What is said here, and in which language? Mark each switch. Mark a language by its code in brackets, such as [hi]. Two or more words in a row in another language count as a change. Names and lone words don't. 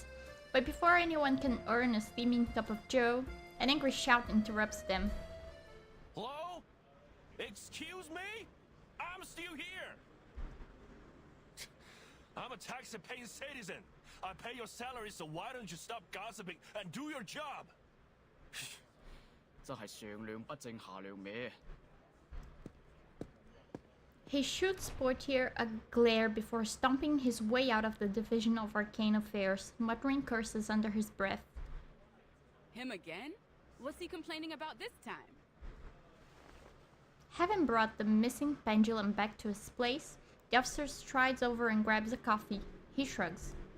[en] But before anyone can earn a steaming cup of joe, an angry shout interrupts them. Hello? Excuse me? I'm still here. I'm a tax-paying citizen. I pay your salary, so why don't you stop gossiping and do your job? [yue] 真係上梁不正下梁歪。 [en] He shoots Portier a glare before stomping his way out of the Division of Arcane Affairs, muttering curses under his breath. Him again? What's he complaining about this time? Having brought the missing pendulum back to its place, the officer strides over and grabs a coffee.